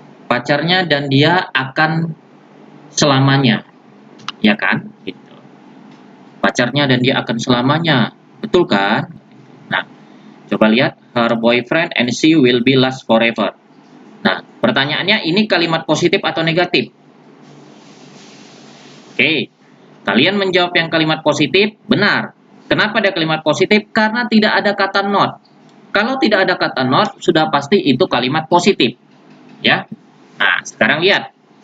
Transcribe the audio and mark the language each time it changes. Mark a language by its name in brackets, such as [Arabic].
[Indonesian] Pacarnya dan dia akan selamanya, ya kan? Gitu. Pacarnya dan dia akan selamanya, betul kan? Nah, coba lihat, [English] her boyfriend and she will be last forever. [Indonesian] Nah, pertanyaannya ini kalimat positif atau negatif? Kalian menjawab yang kalimat positif, benar. Kenapa ada kalimat positif? Karena tidak ada kata not. Kalau tidak ada kata not, sudah pasti itu kalimat positif. Ya. Nah, sekarang lihat.